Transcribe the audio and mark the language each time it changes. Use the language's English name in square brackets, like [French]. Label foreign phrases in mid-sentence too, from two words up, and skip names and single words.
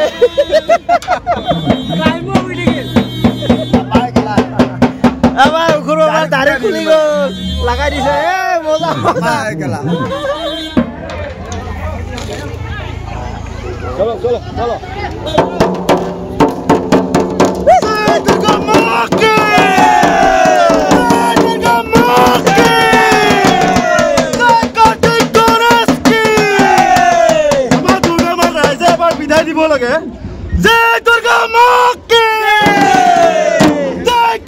[Assamese] আমাৰ ঘৰৰ পৰা দাঢ়ি খুলি গ'ল লগাই দিছে মজা [Hindi] चलो चलो चलो दुर्गा माँ के [Assamese] বিদায় দিব লাগে [Hindi] जय दुर्गा माँ के जय